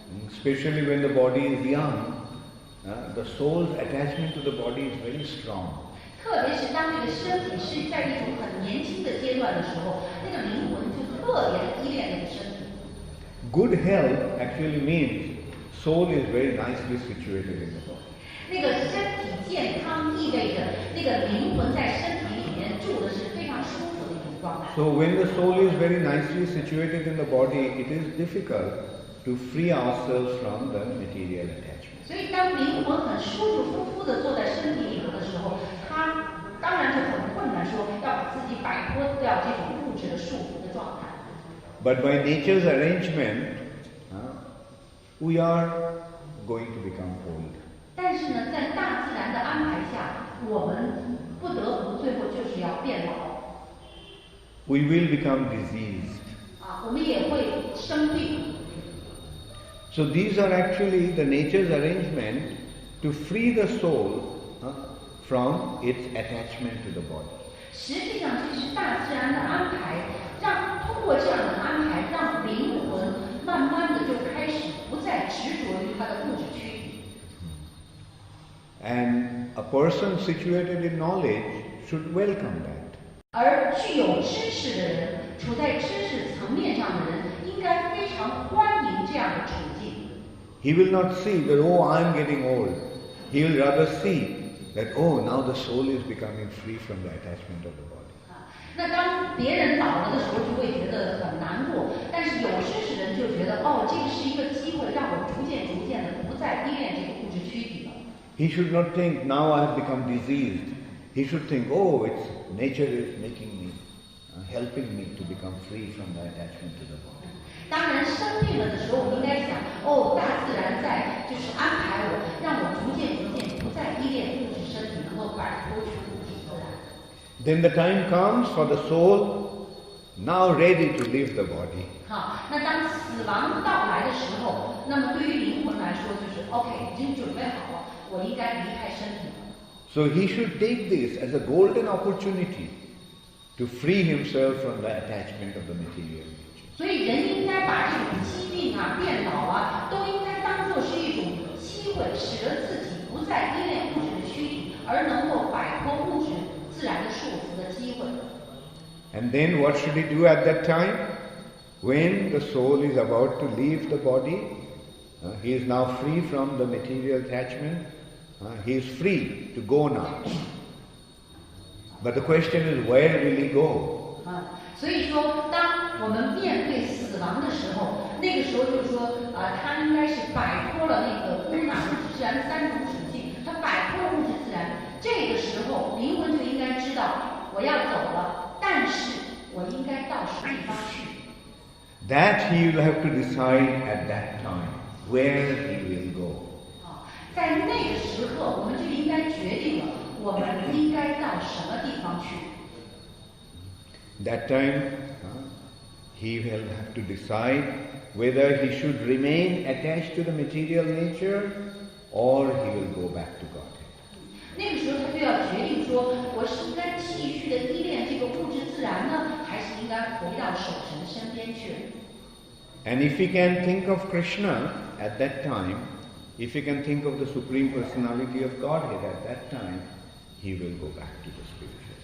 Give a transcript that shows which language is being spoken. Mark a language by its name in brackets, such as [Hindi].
[English] Especially when the body is young, the soul's attachment to the body is very strong. [Chinese] 特别是当这个身体是在一种很年轻的阶段的时候，那个灵魂就特别的依恋那个身体。 [English] Good health actually means soul is very nicely situated in the body. [Chinese] 那个身体健康意味着那个灵魂在身体里面住的是非常舒服的一种状态。 [English] So when the soul is very nicely situated in the body, it is difficult to free ourselves from the material attachment. [Chinese] 所以当灵魂很舒舒服服的坐在身体里头的时候，他当然就很困难，说要把自己摆脱掉这种物质的束缚的状态。 [English] But by nature's arrangement, we are going to become old. [Chinese] 但是呢，在大自然的安排下，我们不得不最后就是要变老。 [English] We will become diseased. [Chinese] 我们也会生病。 [English] So these are actually the nature's arrangement to free the soul from its attachment to the body. [Chinese] 实际上，这是大自然的安排，通过这样的安排，让灵魂慢慢的就开始不再执着于它的物质躯体。 [English] And a person situated in knowledge should welcome that. [Chinese] 而具有知识的人，处在知识层面上的人，应该非常欢迎这样的处境。 [English] He will not see that, oh, I am getting old. He will rather see that, oh, now the soul is becoming free from the attachment of the body. [Chinese] 那当别人老了的时候，就会觉得很难过；但是有知识人就觉得，这个是一个机会，让我逐渐的不再依恋这个物质躯体了。 [English] He should not think, now I have become diseased. He should think, oh, it's nature is making me, helping me to become free from the attachment to the body. [Chinese] 当然，生病了的时候，我们应该想，大自然在就是安排我，让我逐渐不再依恋物质身体，能够摆脱出物质自然。 [English] Then the time comes for the soul now ready to leave the body. [Chinese] 好，那当死亡到来的时候，那么对于灵魂来说，就是 OK， 已经准备好了，我应该离开身体了。 [English] So he should take this as a golden opportunity to free himself from the attachment of the material nature. [Chinese] 所以人应该把这种疾病啊、变老啊，都应该当作是一种机会，使得自己不再依恋物质的躯体，而能够摆脱物质自然的束缚的机会。 [English] And then what should he do at that time? When the soul is about to leave the body, he is now free from the material attachment, he is free to go now. But the question is, where will he go? [Chinese] 所以说，当我们面对死亡的时候，那个时候就是说，他应该是摆脱了那个空纳物质自然三种属性，他摆脱了物质自然。这个时候，灵魂就应该知道，我要走了，但是我应该到什么地方去。 [English] That he will have to decide at that time where he will go. [Chinese] 在那个时刻，我们就应该决定了，我们应该到什么地方去。 [English] That time, he will have to decide whether he should remain attached to the material nature or he will go back to Godhead. [Chinese] 那个时候，他就要决定说，我是应该继续的依恋这个物质自然呢，还是应该回到守神身边去？ [English] And if he can think of Krishna at that time, if he can think of the Supreme Personality of Godhead at that time, he will go back to the spiritual.